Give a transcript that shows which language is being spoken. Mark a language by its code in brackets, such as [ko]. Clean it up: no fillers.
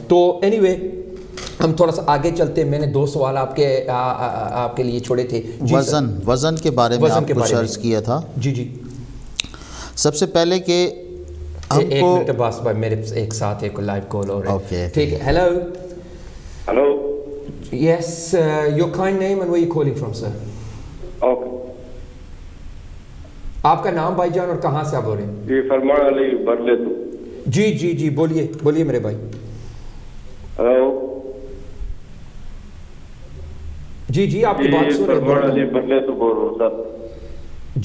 [ur] تو any way ہم تھوڑا سا آگے چلتے ہیں. میں نے 2 سوال آپ کے لیے چھوڑے تھے. وزن کے بارے میں آپ کو عرض کیا تھا. جی سب سے پہلے کہ ہم کو, ایک منٹ باس بھائی, میرے ایک ساتھ ایک لائیو کال ہو رہا ہے. ٹھیک ہے. Hello. [en] Yes, your kind name and where you calling from, sir? Okay. [ur] آپ کا نام بھائی جان اور کہاں سے آپ ہو رہے ہیں؟ جی فرمان علی برلے تو. جی بولیے میرے بھائی. ہلو. جی آپ کی بات سن رہے ہیں. فرمان علی برلے تو بول رہا ہوں سر.